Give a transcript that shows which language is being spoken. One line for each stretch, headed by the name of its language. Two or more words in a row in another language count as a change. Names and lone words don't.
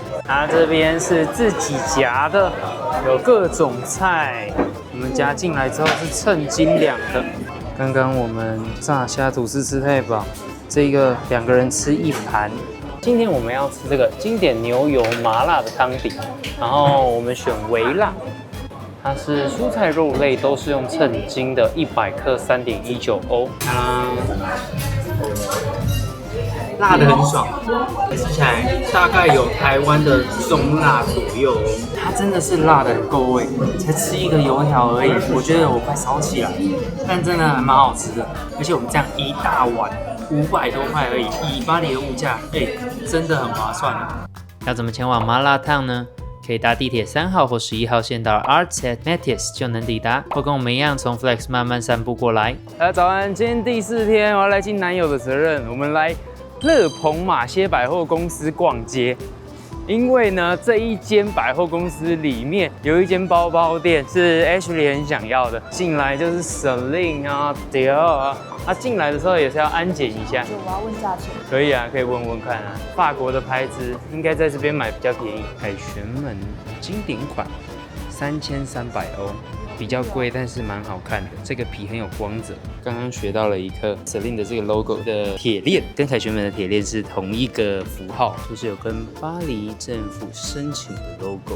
Chinese: 它這邊是自己夾的，有各種菜。我們夾進來之後是稱斤兩的。剛剛我們炸蝦吐司吃太飽，這個2個人吃1盤。今天我們要吃這個經典牛油麻辣的湯底，然後我們選微辣。它是蔬菜肉類都是用稱斤的，100克3.19歐。辣得很爽，吃起來大概有台灣的中辣左右哦。它真的是辣得很夠味，才吃一個油條而已，我覺得我快燒起來，但真的還蠻好吃的。而且我們這樣一大碗500多塊而已，以巴黎的物價，真的很划算。要怎麼前往麻辣燙呢？可以搭地鐵3號或11號線到 Arts et Métiers 就能抵達，或跟我們一樣從 Flex 慢慢散步過來。早安，今天第4天，我要來盡男友的責任，我們來樂朋馬歇百貨公司逛街。因為呢，這一間百貨公司裡面有一間包包店是 Ashley 很想要的，進來就是 Celine 啊、Dior 啊，他进來的时候也是要安檢一下。我要問價錢。可以啊，可以問問看啊。法國的牌子應該在這邊買比較便宜。凱旋門經典款，3300歐。比較貴，但是蠻好看的。這個皮很有光澤。剛剛學到了一課 ，Celine 的這個 logo 的鐵鏈跟凱旋門的鐵鏈是同一個符號，就是有跟巴黎政府申請的 logo。